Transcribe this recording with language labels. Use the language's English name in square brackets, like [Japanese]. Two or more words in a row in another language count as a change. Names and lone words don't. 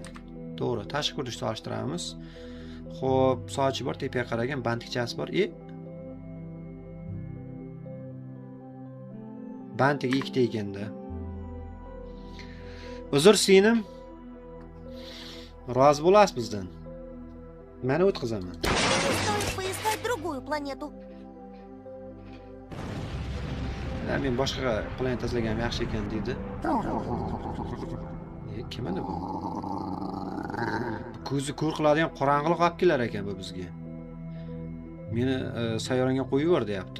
[Uzbek] To'g'ri, tashqi ko'rinishni solishtiramiz. Xo'p, sochi bor, tepaga qaragan bantikchasi bor. Bantiga ikkita ekanda. Uzr singlim. Rozi bo'lasiz bizdan. Meni o'tqizaman. [Russian] Стоит поискать другую планету. [Uzbek] Men boshqa planeta izlaganim yaxshi ekan deydi. Kim edi bu? Ko'zi ko'r qiladigan qorong'ilik olib kelar ekan bu bizga. Meni sayyoranga qo'yib yubor deyapti.